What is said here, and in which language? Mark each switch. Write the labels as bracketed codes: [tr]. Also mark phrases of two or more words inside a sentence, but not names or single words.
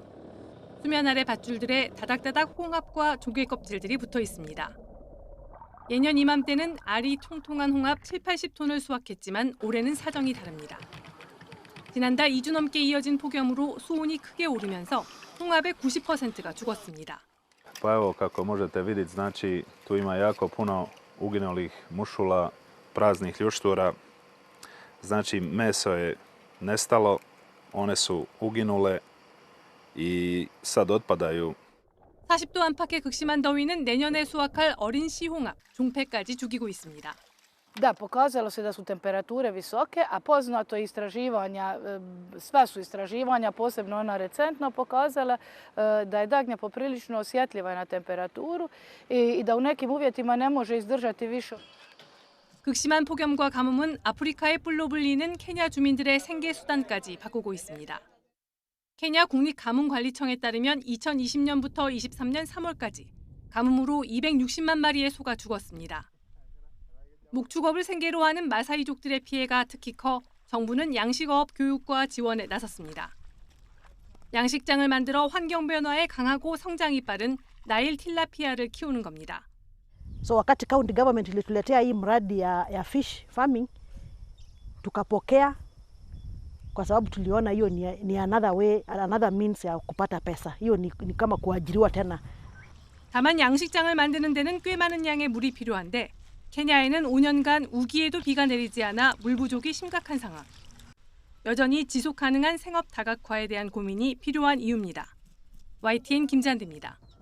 [ko] 수면 아래 밧줄들에 다닥다닥 홍합과 조개 껍질들이 붙어 있습니다. 예년 이맘때는 알이 통통한 홍합 70-80톤을 수확했지만 올해는 사정이 다릅니다. 지난달 2주 넘게 이어진 폭염으로 수온이 크게 오르면서 홍합의 90%가 죽었습니다. [hr] Pa evo kako možete vidjeti, znači tu ima jako puno uginulih mušula, praznih ljuštura. Znači meso je nestalo, one su uginule i sad otpadaju. [ko] 40도 안팎의 극심한 더위는 내년에 수확할 어린 씨홍합, 종패까지 죽이고 있습니다. [hr] Da, pokazalo se da su temperature visoke, a poznato je istraživanja, sva su istraživanja, posebno ona recentno, pokazala da je dagnja poprilično osjetljiva na temperaturu i da u nekim uvjetima ne može izdržati više. [ko] 극심한 폭염과 가뭄은 아프리카의 뿔로 불리는 케냐 주민들의 생계 수단까지 바꾸고 있습니다. 케냐 국립가뭄관리청에 따르면 2020년부터 23년 3월까지 가뭄으로 260만 마리의 소가 죽었습니다. 목축업을 생계로 하는 마사이족들의 피해가 특히 커 정부는 양식어업 교육과 지원에 나섰습니다. 양식장을 만들어 환경 변화에 강하고 성장이 빠른 나일 틸라피아를 키우는 겁니다. [sw] So wakati [en] county government [sw] ilituletea hii mradi ya [en] fish farming [sw] tukapokea kwa sababu tuliona hiyo ni [en] another way, another means [sw] ya kupata pesa. hiyo ni kama kuajiriwa tena. [ko] 다만 양식장을 만드는 데는 꽤 많은 양의 물이 필요한데 케냐에는 5년간 우기에도 비가 내리지 않아 물 부족이 심각한 상황. 여전히 지속 가능한 생업 다각화에 대한 고민이 필요한 이유입니다. YTN 김잔디입니다.